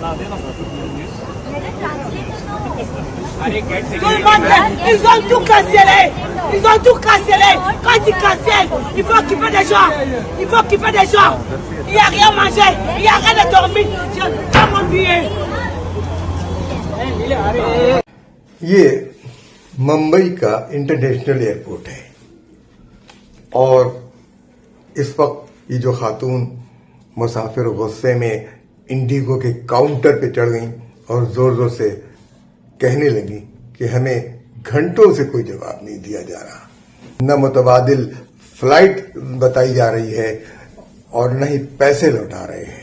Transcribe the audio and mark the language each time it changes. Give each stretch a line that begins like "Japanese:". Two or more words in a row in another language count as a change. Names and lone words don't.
French: Tout le monde, ils ont tout cancellé. Quand ils cancellent, il faut occuper des gens. Il n'y a rien à manger, il n'y a rien à dormir. Je fais mon billet.
Urdu: یہ ممبئی کا
English: International Airport
Urdu: ہے اور اس وقت یہ جو خاتون مسافر غصے میں انڈیگو کے کاؤنٹر پہ چڑھ گئیں اور زور زور سے کہنے لگی کہ ہمیں گھنٹوں سے کوئی جواب نہیں دیا جا رہا، نہ متبادل فلائٹ بتائی جا رہی ہے اور نہ ہی پیسے لوٹا رہے ہیں.